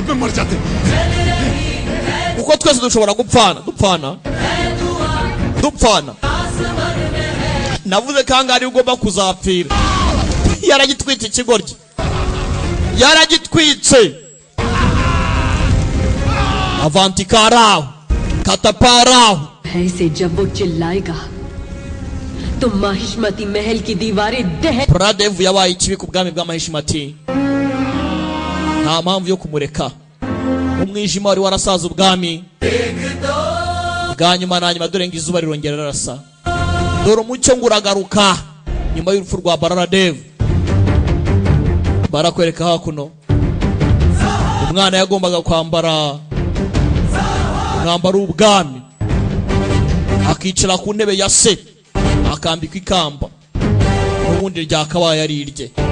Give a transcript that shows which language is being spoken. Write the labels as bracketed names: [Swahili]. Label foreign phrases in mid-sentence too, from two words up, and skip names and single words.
[Kinyarwanda] kuko twese dushobora dupfana navuze kanga ari ugomba kuzapfira yaragitwitse ikigoryi yaragitwitse avantikaraho kataparaho [Hindi] ऐसे जब वो चिल्लाएगा तो माहिष्मती महल की दीवारें दह [Kinyarwanda] Pradev yabaye ikibi ku bwami bwa Mahishmati nta mpamvu yo kumureka umwijima wari warasaza ubwami bwa nyuma na nyuma dore ngo izuba rirongera rarasa dore umucyo nguragaruka nyuma y'urupfu rwa Baradev barakwereka hakuno umwana yagombaga kwambara umwambaro w'ubwami akicara ku ntebe ya se akambikwa ikamba n'ubundi ryakabaye ari irye